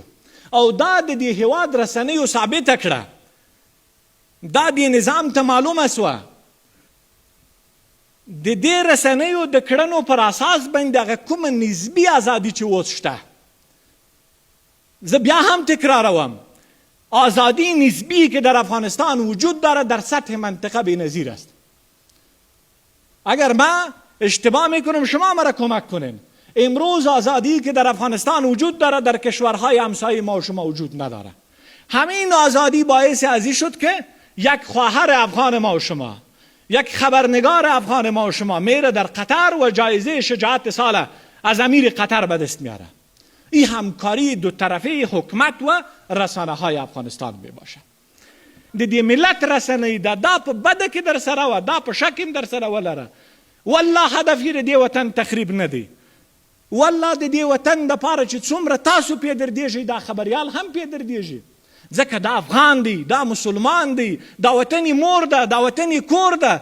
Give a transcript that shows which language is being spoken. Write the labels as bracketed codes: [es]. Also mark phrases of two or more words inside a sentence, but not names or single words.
[ps] او دا د دې هیواد رسنیو ثابته کړه، دا دې نظام ته معلومه سوه. د دې رسنیو د کړنو پر اساس باندې هغه کومه نسبي ازادي چې اوس شته، زه بیا هم تکراروم، [fa] آزادی نسبی که در افغانستان وجود داره در سطح منطقه بی‌نظیر است. اگر ما اشتباه میکنم شما مرا کمک کنین. امروز آزادی که در افغانستان وجود داره در کشورهای همسایه ما و شما وجود نداره. همین آزادی باعث ازی شد که یک خواهر افغان ما و شما، یک خبرنگار افغان ما و شما میره در قطر و جایزه شجاعت سال از امیر قطر به دست میاره. این همکاری دو طرفه حکومت و رسانه های افغانستان می باشه. [ps] د دې ملت رسنۍ ده، دا په بده کې در سره وه، دا په ښه کې در سره ولره. والله هدف یې د دې وطن تخریب نه دی. والله د دې وطن دپاره چې څومره تاسو پې دردېږئ دا خبریال هم پې دردېږي، ځکه دا افغان دی، دا مسلمان دی، دا وطن یې مور ده، دا وطن یې کور ده.